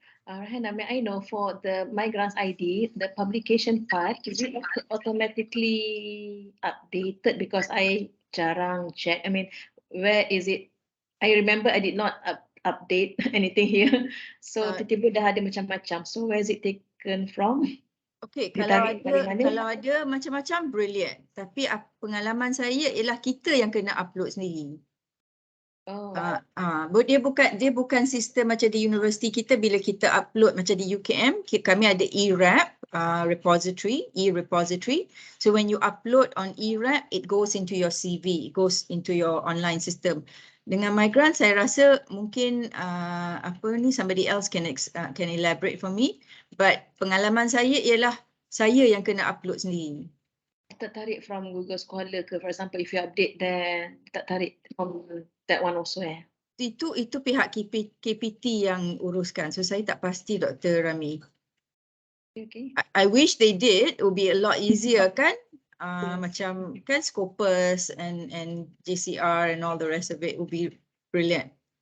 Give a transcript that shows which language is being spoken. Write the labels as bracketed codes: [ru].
[en] Rahana, may I know for the migrants ID, the publication part, is it automatically updated? Because I [ms] jarang [en] check. I mean, where is it? I remember I did not update anything here. So [ms] tiba-tiba dah ada macam-macam. [en] So where is it taken from? [ms] Okay, kalau ada macam-macam, [en] brilliant. [ms] Tapi pengalaman saya ialah kita yang kena upload sendiri. Oh. Dia bukan sistem macam di universiti kita bila kita upload macam di UKM, kami ada e-rap, [en] repository, e-repository. So when you upload on eRap, it goes into your CV, it goes into your online system. [ms] Dengan migrant, saya rasa mungkin [en] somebody else can elaborate for me. But [ms] pengalaman saya ialah saya yang kena upload sendiri. Tertarik [en] from Google Scholar [ms] ke, [en] for example, if you update there, [ms] tertarik [en] from that one also [ms] Itu pihak KPT yang uruskan. So saya tak pasti Dr. Rami. [en] Okay. I wish they did. It would be a lot easier kan? [ms] Macam kan [en] Scopus and JCR and all the rest of it would be brilliant.